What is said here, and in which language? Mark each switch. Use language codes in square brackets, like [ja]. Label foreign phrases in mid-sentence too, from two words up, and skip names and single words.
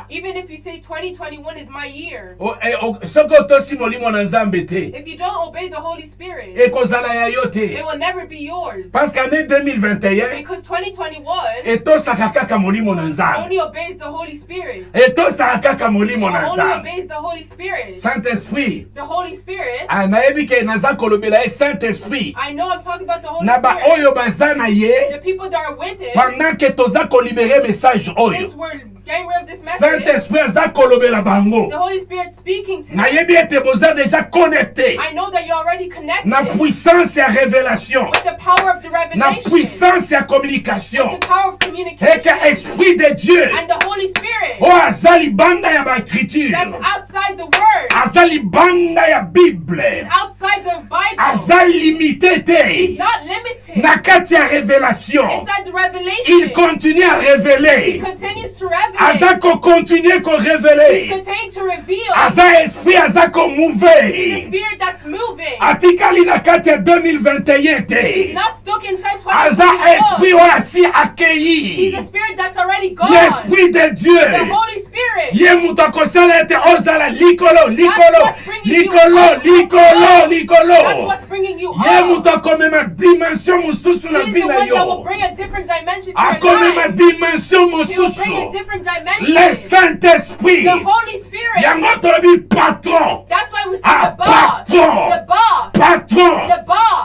[en] Even if you say 2021 is my year. [ln] Soko otosi molimo na Nzambe te, [en] If you don't obey the Holy Spirit, [ln] ekozala ya yo [en] it [ln] te. [en] will never be yours. [fr] Parce qu'année 2021 [en] Because 2021 [ln] etosaka kaka molimo na Nzambe. [en] only obeys the Holy Spirit. [ln] Etosaka kaka molimo na [en] Only [ln] Nzambe. [en] obeys the Holy Spirit. [fr] Saint-Esprit, [en] The Holy Spirit. [ln] nayebi ke naza kolobela ye Saint-Esprit. [en] I know I'm talking about the Holy [ln] Na ba [en] Spirit. [ln] oyo baza na ye, [en] The people that are with Him, [ln] pendant que toza kolibere message oyo, [en] since we're getting rid of this message, [ln] Saint-Esprit aza kolobela bango. [en] the Holy Spirit speaking to them. [ln] Nayebi ete boza [fr] déjà connecté [en] I know that you're already connected [ln] na puissance ya révélation, [en] with the power of the [ln] na [en] revelation, [ln] puissance ya [en] with [ln] communication. [en] the power of [fr] Et que [en] communication, [fr] Esprit de Dieu [en] and the Holy Spirit [ln] oyo aza libanda ya baécriture, [en] that's outside the Word, [ln] aza libanda ya Bible, [en] outside the Bible. [ln] aza limité [en] He's [ln] te [en] not limited. [ln] na kati ya révélation. [en] Inside the revelation, [fr] Il continue à [en] He [fr] révéler, [en] continues to revelate. [ln] aza ko continue ko [en] He's [ln] révéler, [en] continuing to reveal. [ln] aza esprit aza ko [en] He's the [ln] mouver. [en] Spirit that's moving. [ln] Atikali na kati ya 2021 [en] He's [ln] te, [en] not stuck inside [ln] aza esprit [en] 2021. [ln] oyo asi [en] He's a [ln] accueilli [en] spirit that's already gone. [fr] l'esprit de [en] The [fr] Dieu. [en] Holy Spirit. [ln] Ye moto akosala ete ozala likolo [en] what's bringing you [ln] likolo [en] up. [ln] likolo [en] That's [ln] likolo. [en] what's bringing you [ln] Ye [en] up. [ln] moto akomema dimension mosusu na [en] He's [ln] vie [en] the [ln] na [en] one that will [ln] yo, [en] bring a different dimension to your [ln] akomema [en] life. [ln] dimension [en] He will bring a [ln] mosusu. [en] different [fr] Le [en] dimension. [fr] Saint-Esprit [en] The Holy Spirit. [ln] yango tolobi patron, [en] That's why we say Ah, the boss. [ln] patron. [en] The boss. [ln] patron. [en] The boss.